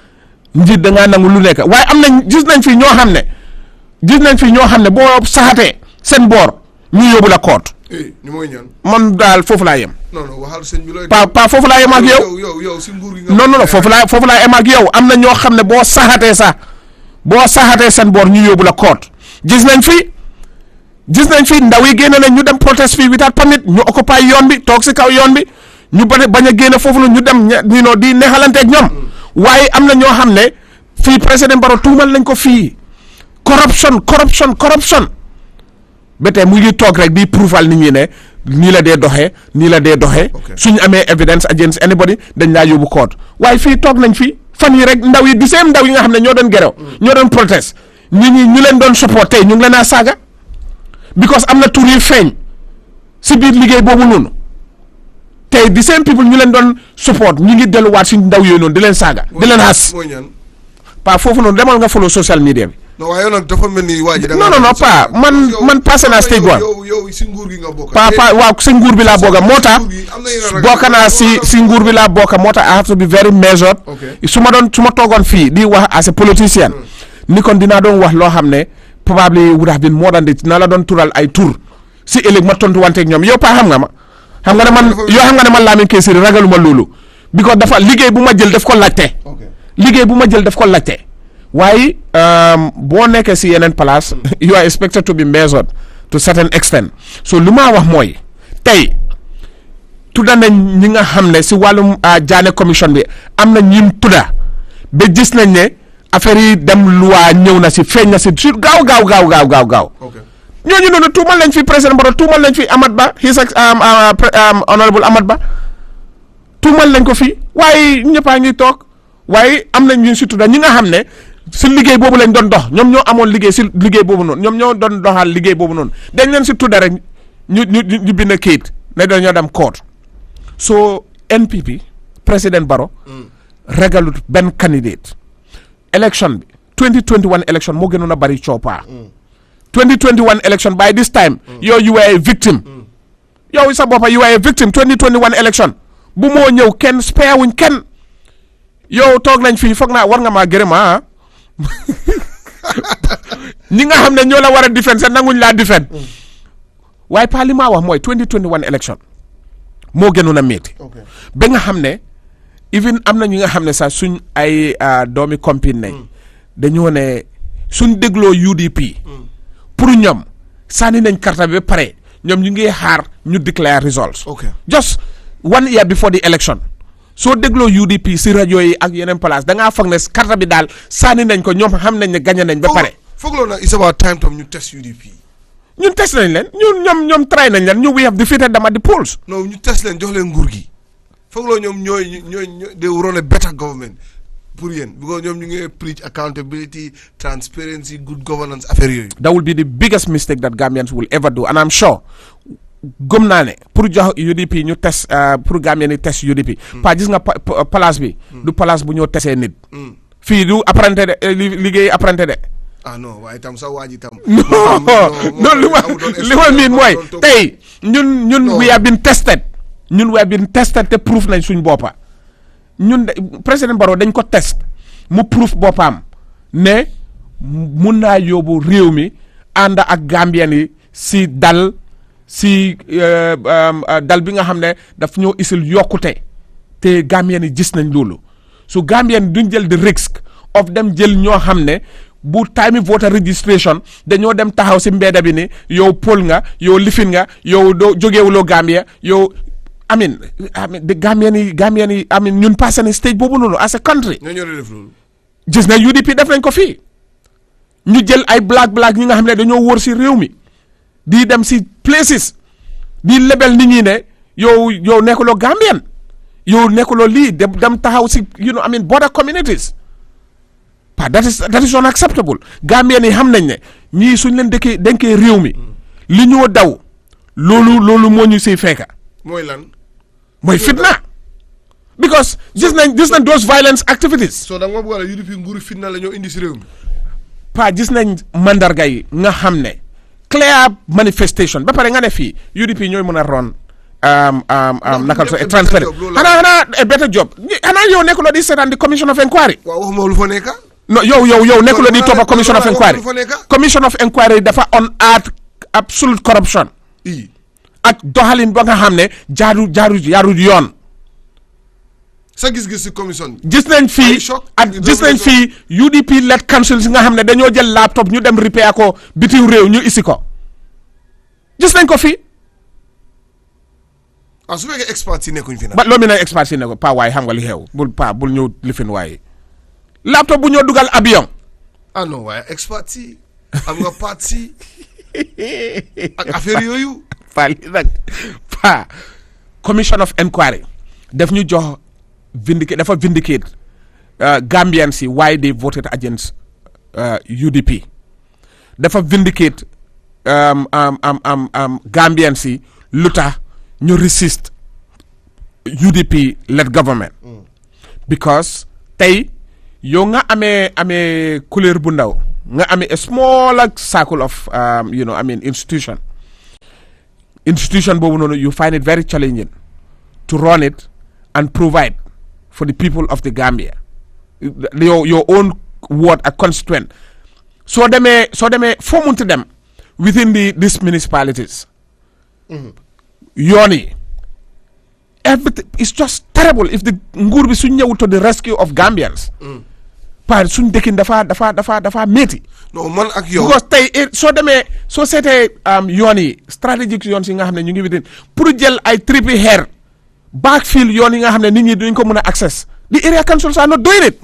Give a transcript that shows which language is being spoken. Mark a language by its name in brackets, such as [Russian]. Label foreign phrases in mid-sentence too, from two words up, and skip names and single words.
[Wolof] waaye am nañ gis nañ fi ñoo xam ne boo saxatee seen boor ñu yóbbu la koot man daal foofu laa yem. pa foofu laa yem ak yow non foofu laa yem ak yow am na ñoo xam ne boo saxatee seen boor ñu yóbbu la koot gis nañ fi ndaw yi génne nañ ñu dem protest fii [English] without permit [Wolof] ñu occupy yoon bi toog si kaw yoon bi ñu bañ a génne foofu ñu dem di neexalanteeg ñoom waaye am na ñoo xam ne fii président Barrow tuumal nañ ko fii corruption ba tey mu ngi toog rek di prouval nit ñi ne nii la dee doxee suñu amee [English] evidence against anybody [Wolof] dañ laa yóbbu court waaye fii toog nañ fi fan yi rek ndaw yi di seen ndaw yi nga xam ne ñoo doon gerew ñoo doon protest nit ñi ñu leen doon support tey ñu ngi leen a saaga because am na tur yi feeñ si biir liggéey boobu noonu tey di seen people ñu leen doon support ñu ngi delluwaat si ndaw yooyu noonu di leen saaga di leen xas pa foofu noonu demal nga [English] follow social media [Wolof] bi. non waaye nag dafa mel ni waa ji non pa man passé naa [English] stage one [Wolof] yow si nguur gi nga bokk. pa waaw si nguur bi laa bokk moo tax bokk naa si nguur bi laa bokk moo tax [English] I have to be very measured. [Wolof] su ma toogoon fii di wax [English] as a politician [Wolof] ni kon dinaa doon wax loo xam ne [English] probably would have been more than this [Wolof] dinaa la doon tural ay tur si ëllëg ma tontu wanteeg ñoom yow pa xam nga ne man Lamin K ragaluma loolu because dafa liggéey bu ma jël daf ko laajte waaye boo nekkee si yeneen place [English] you are expected to be measured to certain extent [Wolof] so lu ma wax mooy tey tudda nañ ñi nga xam ne si wàllum Jaane commission bi am na ñim tudda ba gis nañ ne affaire yi dem loi ñëw na si feeñ na si sur gaaw ñooñu noonu tuumal nañ fi président Barrow tuumal nañ fi Amat Bah [English] his honorable [Wolof] Amat Bah tuumal nañ ko fi waaye ñëppaa ngi toog waaye am nañ ñu si tudda ñi nga xam ne si liggéey boobu lañ doon dox ñoom ñoo amoon liggéey si liggéey boobu noonu ñoom ñoo doon doxal liggéey boobu noonu dañ leen si tudda rek ñu bind kayit ne dañoo dem court so NPP président Barrow ragalut benn [English] candidate election [Wolof] bi 2021 election moo gënoon a bari coopaa 2021 [English] election by this time you were a victim [Wolof] yow sa boppa [English] you are a victim [Wolof] 2021 election bu moo ñëw kenn spare wuñ kenn yow toog nañ fii foog naa war nga maa gërëm ñi nga xam ne ñoo la war a defend sax nanguñ laa defend waaye pa li maa wax mooy 2021 election moo gënoon a métti ba nga xam ne even am na ñi nga xam ne sax suñ ay doomi compine nañ dañoo ne suñ dégloo UDP pour ñoom sànni nañ carte bi ba pare ñoom ñu ngi xaar ñu [English] declare results just 1 year before the election [Wolof] soo dégloo UDP si rajo yi ak yeneen place da ngaa foog ne carte bi daal sànni nañ ko ñoom xam nañ ne gagné nañ ba pare. foog nag [English] it's about time [Wolof] tam ñu test UDP. ñun test nañ leen ñoom try nañ leen [English] we have defeated them at the polls. [Wolof] non ñu test leen jox leen nguur gi foog loo ñoom ñooy [English] they run a better government [Wolof] pour yéen because ñoom ñu ngi preach [English] accountability transparency good governance [Wolof] affaire yooyu. [English] that will be the biggest mistake that Gambians will ever do and I'm sure. [Wolof] gëm naa ne pour jox UDP ñu test pour Gambien ni test UDP pa gis nga place bi du place bu ñoo tesee nit fii du [French] apprenti de [Wolof] liggéey [French] apprenti de [Wolof] non waaye tam sa waaji tam non li ma miin mooy tey ñun [English] we have been tested [Wolof] te proof nañ suñ boppa ñun président Barrow dañ ko test mu proof boppam ne mun naa yóbbu réew mi ànd ak Gambien yi si dal bi nga xam ne daf ñoo isil yokkute te Gambien yi gis nañ loolu su Gambien duñ jël [English] the risk of [Wolof] dem jël ñoo xam ne bu [English] time voter registration [Wolof] dañoo dem taxaw si mbedda bi ni yow pol nga yow lifin nga yow doo jógeewuloo Gambia yow amin de Gambien yi amin ñun passé na stage boobu noonu [English] as a country [Wolof] gis na UDP def nañ ko fii ñu jël ay black ñi nga xam ne dañoo wóor si réew mi di dem si places di lebel nit ñi ne yow nekkuloo Gambien yow nekkuloo lii dem taxaw si [English] border communities [Wolof] pa [English] that is unacceptable [Wolof] Gambien yi xam nañ ne ñii suñ leen denkee réew mi li ñoo daw loolu moo ñu siy fekka mooy lan mooy fitna because gis nañ [English] those violence activities [Wolof] so da nga bëgg a UDP nguuru fitna la ñoo indi si réew mi pa gis nañ mandarga yi nga xam ne [English] clear manifestation [Wolof] ba pare nga ne fii UDP ñooy mën a ron nakal [English] so transparent [Wolof] xanaa [English] a better job [Wolof] xanaa yow nekkuloo di seetaan di [English] commission of inquiry [Wolof] waaw waxuma lu fa nekka non yow nekkuloo di toppa [English] commission of inquiry commission of inquiry [Wolof] dafa [English] on earth absolute corruption [Wolof] ak doxalin ba nga xam ne jaarul yoon sa gis-gis si commission gis nañ fii UDP [English] led council [Wolof] si nga xam ne dañoo jël laptop ñu dem repair ko bitim réew ñu isi ko gis nañ ko fii su fekkee experts yi nekkuñ fi nag ba loo mi ne experts yi ne ko pa waaye xam nga li xew bul ñëw lifin waaye laptop bu ñoo dugal avion non waaye experts yi am nga parts yi ak affaire yooyu pa li nag pa [English] commission of inquiry [Wolof] daf ñu jox [English] vindicate Gambians [Wolof] yi [English] why they voted against UDP [Wolof] dafa [English] vindicate Gambians [Wolof] yi lu tax ñu [English] resist UDP led government [Wolof] because tey yow nga amee couleur bu ndaw nga amee [English] a small circle of institution [Wolof] boobu noonu [English] you find it very challenging to run it and provide for the people of the Gambia your own ward ak constituent [Wolof] soo demee foo munti dem [English] within these municipalities [Wolof] yoon yi [English] everything is just terrible if the [Wolof] nguur bi suñ ñëwul [English] to the rescue of Gambians [Wolof] par suñ dëkkin dafa métti non man ak yow because tey soo seetee yoon yi strategique yoon si nga xam ne ñu ngi within pour jël ay tripi xeer backfill yoon yi nga xam ne nit ñi duñ ko mën a access [English] the area councils are not doing it.